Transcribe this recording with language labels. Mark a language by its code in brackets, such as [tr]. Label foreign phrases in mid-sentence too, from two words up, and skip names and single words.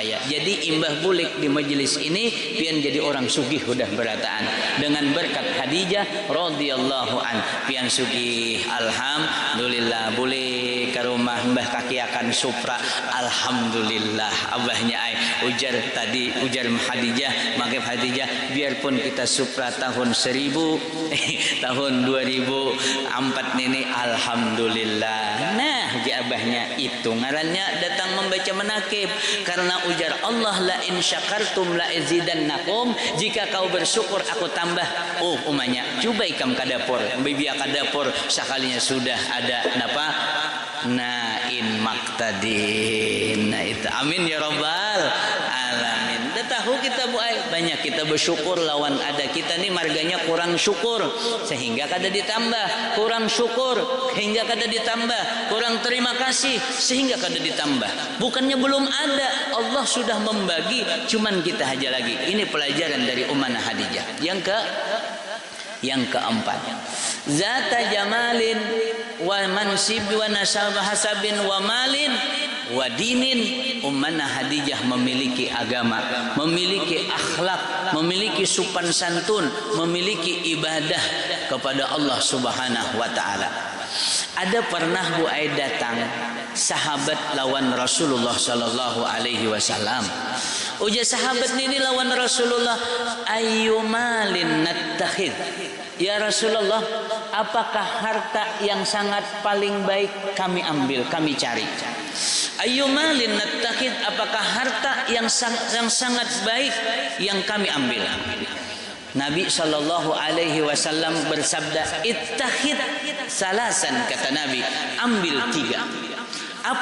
[bjn] Jadi imbah bulik di majelis ini pian jadi orang sugih udah berataan dengan berkat Khadijah [ar] رضي الله عن [bjn] pian sugih alhamdulillah boleh ke rumah Mbah Kaki akan supra alhamdulillah abahnya ai ujar tadi ujar Khadijah maka Khadijah biarpun kita supra tahun 1000 tahun 2004 ini alhamdulillah. Nah abahnya itu ngarannya datang membaca menakib karena ujar Allah [ar] لئن شكرتم لأزيدنكم [bjn] jika kau bersyukur aku tambah. Oh umanya coba ikam ke dapur bibi ke dapur sekalinya sudah ada napa nain maktadin. Nah itu [ar] آمين يا رب العالمين. [bjn] Dah tahu kita banyak kita bersyukur lawan ada kita nih marganya kurang syukur sehingga kada ditambah, kurang syukur sehingga kada ditambah, kurang terima kasih sehingga kada ditambah. Bukannya belum ada, Allah sudah membagi, cuman kita aja lagi. Ini pelajaran dari Ummah Khadijah. Yang keempat, [ar] ذات جمال ومنصب ونسب حسب ومال ودين. [bjn] Ummah Khadijah memiliki agama, memiliki akhlak, memiliki sopan santun, memiliki ibadah kepada Allah [ar] سبحانه وتعالى. [bjn] Ada pernah Bu Ai datang sahabat lawan Rasulullah [ar] صلى الله عليه وسلم. [bjn] Ujar sahabat ini lawan Rasulullah, [ar] أي مال نتخذ. [bjn] Ya Rasulullah, apakah harta yang sangat paling baik kami ambil, kami cari? [ar] أي مال نتخذ, [bjn] apakah harta yang sangat baik yang kami ambil? Nabi [ar] صلى الله عليه وسلم [bjn] bersabda, [ar] اتخذ ثلاثا, [bjn] kata Nabi, ambil 3.